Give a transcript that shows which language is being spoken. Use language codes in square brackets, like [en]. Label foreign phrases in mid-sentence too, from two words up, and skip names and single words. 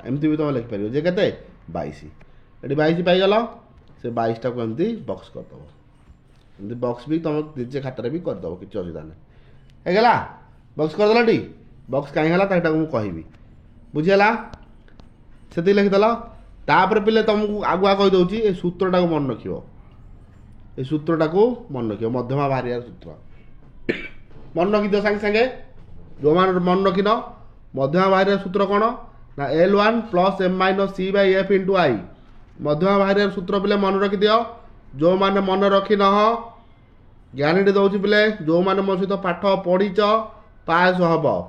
[or] ଏମିତି ବି ତୁମେ ଲେଖିପାରିବ ଯେ କେତେ? 22। ଏଠି 22 ପାଇଗଲ, ସେ 22ଟାକୁ ଏମିତି ବକ୍ସ କରିଦେବ। ଏମିତି ବକ୍ସ ବି ତୁମେ ନିଜେ ଖାତାରେ ବି କରିଦେବ, କିଛି ଅସୁବିଧା ନାହିଁ। ହେଇଗଲା? ବକ୍ସ କରିଦେଲ ଟି? ବକ୍ସ କାହିଁ ହେଲା ସେଇଟାକୁ ମୁଁ କହିବି। ବୁଝିଗଲା? ସେତିକି ଲେଖିଦେଲ। ତାପରେ ପିଲେ ତୁମକୁ ଆଗୁଆ କହିଦେଉଛି, ଏ ସୂତ୍ରଟାକୁ ମନେ ରଖିବ। ଏଇ ସୂତ୍ରଟାକୁ ମନେ ରଖିବ, ମଧ୍ୟମା ବାହାରିବାର ସୂତ୍ର ମନେ ରଖିଦିଅ ସାଙ୍ଗେ ସାଙ୍ଗେ। ଯେଉଁମାନେ ମନେ ରଖିନ, ମଧ୍ୟମା ବାହାରିବାର ସୂତ୍ର କ'ଣ ନା, L1 + M-C/F × I। ମଧ୍ୟମା ବାହାରିବାର ସୂତ୍ର ପିଲେ ମନେ ରଖିଦିଅ। ଯେଉଁମାନେ ମନେ ରଖିନହ, ଗ୍ୟାରେଣ୍ଟି ଦେଉଛି ପିଲେ, ଯେଉଁମାନେ ମୋ ସହିତ ପାଠ ପଢ଼ିଛ ପାସ୍ ହବ।